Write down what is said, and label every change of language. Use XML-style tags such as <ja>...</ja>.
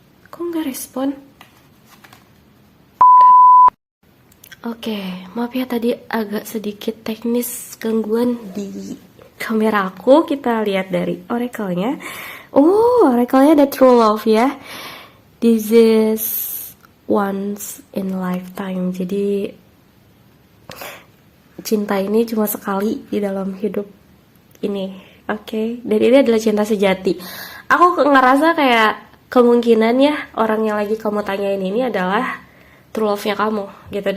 <id>Kok nggak respon? Oke, maaf ya tadi agak sedikit teknis gangguan di kamera aku. Kita lihat dari oracle-nya. Oh, oracle-nya ada true love ya.</id> <en>This is once in lifetime.</en> <id>Jadi cinta ini cuma sekali di dalam hidup ini. Oke. Dan ini adalah cinta sejati. Aku ngerasa kayak kemungkinan ya orang yang lagi kamu tanyain ini adalah true love-nya kamu gitu.</id>